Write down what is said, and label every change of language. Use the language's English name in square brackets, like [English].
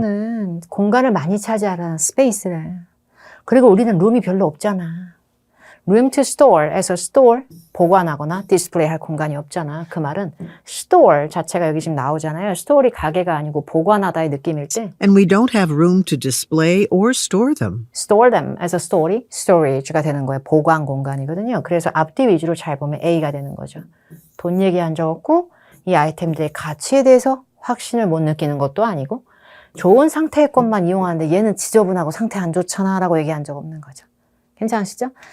[Korean] 거는 공간을 많이 차지하는 스페이스를. 그리고 우리는 룸이 별로 없잖아. [English] room to store [Korean] 에서 store, 보관하거나 디스플레이 할 공간이 없잖아. 그 말은 store 자체가 여기 지금 나오잖아요. store이 가게가 아니고 보관하다의 느낌일 때 [English] And we don't have room to display or store them. store them [Korean] 에서 story, storage가 되는 거예요. 보관 공간이거든요. 그래서 앞뒤 위주로 잘 보면 A가 되는 거죠. 돈 얘기한 적 없고 이 아이템들의 가치에 대해서 확신을 못 느끼는 것도 아니고 좋은 상태의 것만 이용하는데 얘는 지저분하고 상태 안 좋잖아 라고 얘기한 적 없는 거죠. 괜찮으시죠?